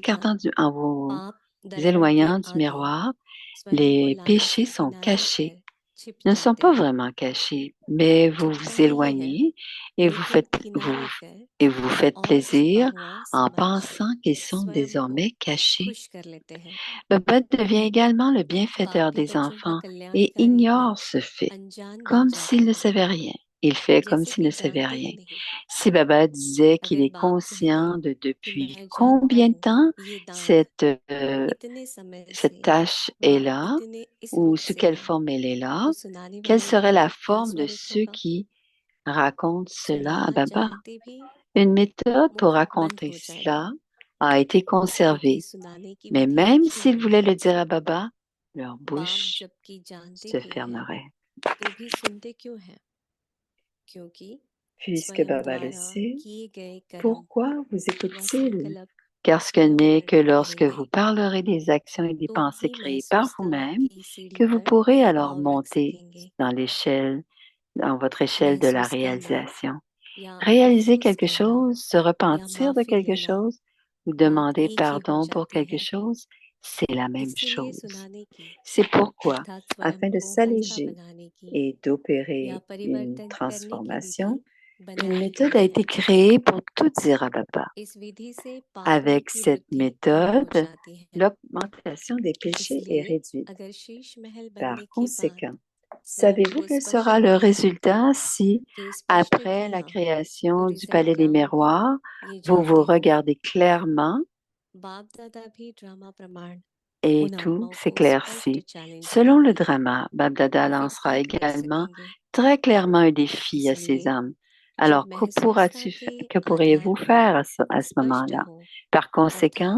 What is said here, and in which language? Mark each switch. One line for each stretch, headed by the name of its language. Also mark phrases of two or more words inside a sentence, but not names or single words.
Hindi: अंततः
French: écartant en vous
Hindi: पाप दर्पण के
French: éloignant du
Hindi: आगे
French: miroir,
Hindi: स्वयं को
French: les
Hindi: लाने
French: péchés
Hindi: से
French: sont
Hindi: किनारे
French: cachés.
Hindi: कर छिप
French: Ne sont
Hindi: जाते
French: pas
Hindi: हैं
French: vraiment cachés, mais vous
Hindi: छिपता
French: vous
Hindi: नहीं है
French: éloignez et
Hindi: लेकिन किनारे कर
French: vous faites
Hindi: और छिपा
French: plaisir
Hindi: हुआ
French: en
Hindi: समझ
French: pensant qu'ils sont
Hindi: स्वयं को
French: désormais cachés.
Hindi: खुश कर लेते हैं
French: Baba devient également le bienfaiteur
Hindi: पापी
French: des
Hindi: बच्चों का
French: enfants et
Hindi: कल्याणकारी भी
French: ignore ce fait,
Hindi: अनजान बन
French: comme
Hindi: जाते
French: s'il ne
Hindi: हैं
French: savait rien. Il fait comme
Hindi: जैसे
French: s'il
Hindi: कि
French: ne savait
Hindi: जानते
French: rien.
Hindi: ही नहीं
French: Si Baba disait qu'il
Hindi: अगर
French: est
Hindi: बाप कहते
French: conscient de
Hindi: कि
French: depuis
Hindi: मैं जानता
French: combien de
Hindi: हूँ
French: temps
Hindi: ये दाग
French: cette, euh,
Hindi: इतने समय
French: cette
Hindi: से
French: tâche est
Hindi: व
French: là,
Hindi: इतने इस
French: ou
Hindi: रूप
French: sous
Hindi: से
French: quelle
Hindi: है
French: forme elle est là,
Hindi: तो सुनाने
French: quelle
Hindi: वाले
French: serait
Hindi: का
French: la
Hindi: क्या
French: forme de
Hindi: स्वरूप
French: ceux
Hindi: होगा
French: qui racontent cela à
Hindi: सुनाना
French: Baba.
Hindi: चाहते भी
French: Une méthode pour
Hindi: मुख बंद
French: raconter
Hindi: हो जाएगा
French: cela a été
Hindi: क्योंकि
French: conservée,
Hindi: सुनाने की
French: mais
Hindi: विधि
French: même
Hindi: रखी
French: s'ils
Hindi: हुई
French: voulaient
Hindi: है
French: le dire à Baba, leur
Hindi: बाप
French: bouche
Hindi: जबकि जानते
French: se
Hindi: भी हैं
French: fermerait.
Hindi: तो भी सुनते क्यों हैं क्योंकि
French: Puisque
Hindi: स्वयं
French: Baba le
Hindi: द्वारा
French: sait,
Hindi: किए गए कर्म
French: pourquoi vous
Hindi: व
French: écoute-t-il?
Hindi: संकल्प
French: Car ce que
Hindi: न
French: n'est que
Hindi: वर्णन
French: lorsque
Hindi: करेंगे
French: vous parlerez des actions et des
Hindi: तो
French: pensées
Hindi: ही
French: créées par
Hindi: महसूसता
French: vous-même
Hindi: की सीढ़ी
French: que vous
Hindi: पर
French: pourrez alors
Hindi: पाँव रख
French: monter
Hindi: सकेंगे
French: dans l'échelle, dans votre échelle de la
Hindi: महसूस करना
French: réalisation.
Hindi: या
French: Réaliser
Hindi: अफसोस
French: quelque
Hindi: करना
French: chose, se
Hindi: या
French: repentir de
Hindi: माफी
French: quelque
Hindi: लेना
French: chose ou
Hindi: बात
French: demander
Hindi: एक ही हो
French: pardon pour
Hindi: जाती
French: quelque
Hindi: है
French: chose, c'est la même
Hindi: इसीलिए
French: chose.
Hindi: सुनाने की
French: C'est pourquoi,
Hindi: अर्थात स्वयं
French: afin de
Hindi: को हल्का
French: s'alléger
Hindi: बनाने की
French: et
Hindi: या
French: d'opérer une
Hindi: परिवर्तन करने की विधि
French: transformation, une
Hindi: बनाई
French: méthode
Hindi: गई
French: a
Hindi: है
French: été créée pour tout dire à Baba.
Hindi: इस विधि से पापों
French: Avec
Hindi: की
French: cette
Hindi: वृद्धि कम हो
French: méthode,
Hindi: जाती है
French: l'augmentation des péchés est
Hindi: इसलिए
French: réduite.
Hindi: अगर शीश महल
French: Par
Hindi: बनने के बाद
French: conséquent,
Hindi: स्वयं
French: savez-vous
Hindi: को
French: quel
Hindi: स्पष्ट
French: sera le
Hindi: दिखाई देता
French: résultat si,
Hindi: तो स्पष्ट
French: après la
Hindi: किया
French: création du palais des
Hindi: पुरिज़नगाम भी
French: miroirs,
Hindi: ये
French: vous vous
Hindi: जानते हो
French: regardez clairement
Hindi: बाप दादा भी ड्रामा प्रमाण
French: et
Hindi: उन
French: tout
Hindi: आत्माओं को स्पष्ट
French: s'éclaircit?
Hindi: चैलेंज
French: Selon le
Hindi: देंगे
French: drama, Babdada
Hindi: तो फिर क्या
French: lancera
Hindi: कर
French: également
Hindi: सकेंगे
French: très clairement un défi à ses
Hindi: इसलिए
French: âmes.
Hindi: जब
French: Alors,
Hindi: महसूसता के
French: que
Hindi: आधार
French: pourriez-vous
Hindi: पर
French: faire à ce
Hindi: स्पष्ट
French: moment-là?
Hindi: हो
French: Par
Hindi: अर्थात